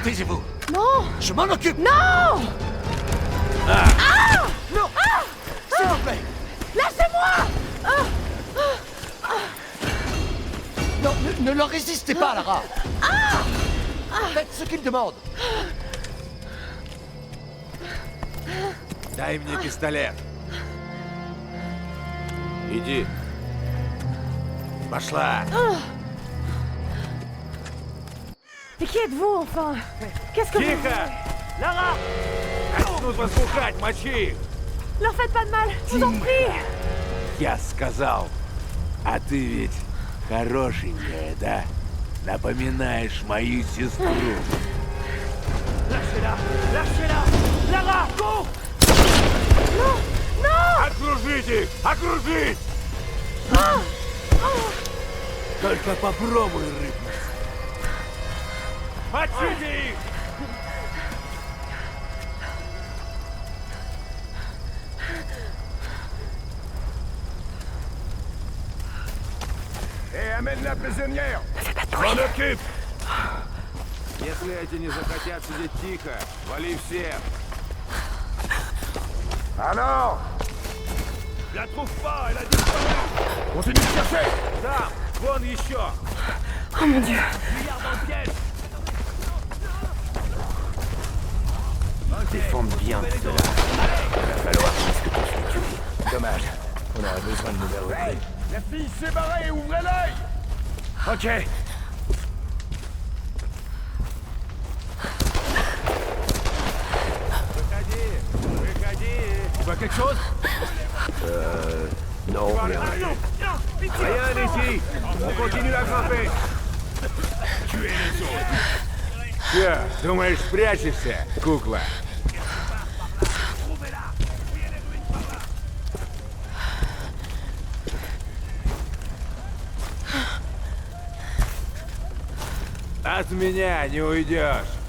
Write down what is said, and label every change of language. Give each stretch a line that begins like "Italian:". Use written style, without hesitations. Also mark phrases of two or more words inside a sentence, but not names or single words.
French: Taisez-vous. Non! Je m'en occupe. Non! Non. S'il vous plaît. Lâchez-moi! Non, ne leur résistez pas, Lara. Faites ce qu'il demande.
Russian: Дай мне пистолет. Иди. Пошла.
French: Mais qui êtes-vous, enfin? Qu'est-ce que vous...
Russian: Тихо! Лара! Нужно слухать, мочи их!
French: Leur faites pas de mal, je vous en prie!
Russian: Я сказал. А ты ведь хорошенькая, да? Напоминаешь мою сестру.
French: Lâchez-la! Lâchez-la! Lara, go! Non! Non!
Russian: Окружить их! Окружить! Только попробуй рыпнуть. Мочите их!
French: Amène la prisonnière! Fais pas de M'en bruit! occupe!
Russian: Если эти не захотят сидеть тихо, вали всех.
French: Alors! Je la trouve pas, elle a disparu! Continue de chercher!
Russian: Там, вон еще.
French: Oh mon dieu! Regarde dans le piège. Défendre bien cela. Il va falloir presque tous les tuer. Dommage. On aurait besoin de nouvelles recrues. La fille s'est barrée, ouvrez l'œil! Ok.
Russian: Выходи.
French: Tu vois quelque chose? Non, rien. Rien ici. On continue à grimper. Tuez les autres!
Russian: Че, думаешь, спрячешься, кукла? От меня не уйдешь.